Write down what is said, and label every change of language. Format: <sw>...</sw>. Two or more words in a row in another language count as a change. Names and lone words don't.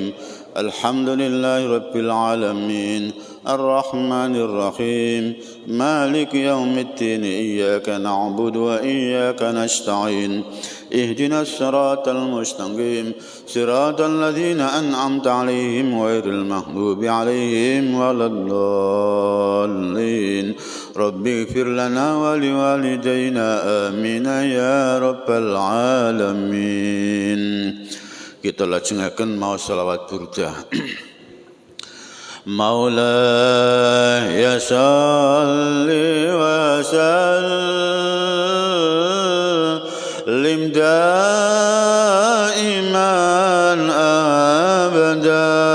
<ar>الحمد لله رب العالمين الرحمن الرحيم مالك يوم الدين إياك نعبد وإياك نستعين اهدنا الصراط المستقيم صراط الذين أنعمت عليهم غير المغضوب عليهم ولا الضالين. رب اغفر لنا ولوالدينا آمين يا رب العالمين.</ar> <jv>Kita lajengaken maos selawat burdah.</jv> <ar>مولاي صل وسلم دائما أبدا</ar>